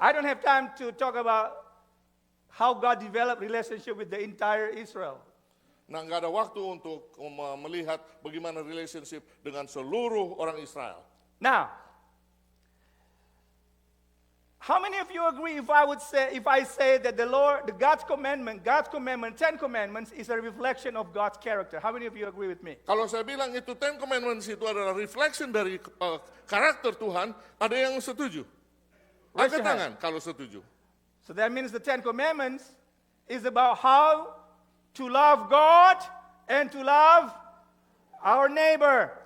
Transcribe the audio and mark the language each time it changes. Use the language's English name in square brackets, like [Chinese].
[English] I don't have time to talk about how God developed relationship with the entire Israel. [Indonesian] Nah, nggak ada waktu untuk melihat bagaimana relationship dengan seluruh orang Israel. [English] Now, how many of you agree if I say that God's commandment, 10 commandments is a reflection of God's character? How many of you agree with me? [Indonesian] Kalau saya bilang itu 10 commandments itu adalah reflection dari karakter Tuhan, ada yang setuju? [English] Raise your [Indonesian] tangan kalau setuju. [English] So that means the 10 commandments is about how to love God and to love our neighbor.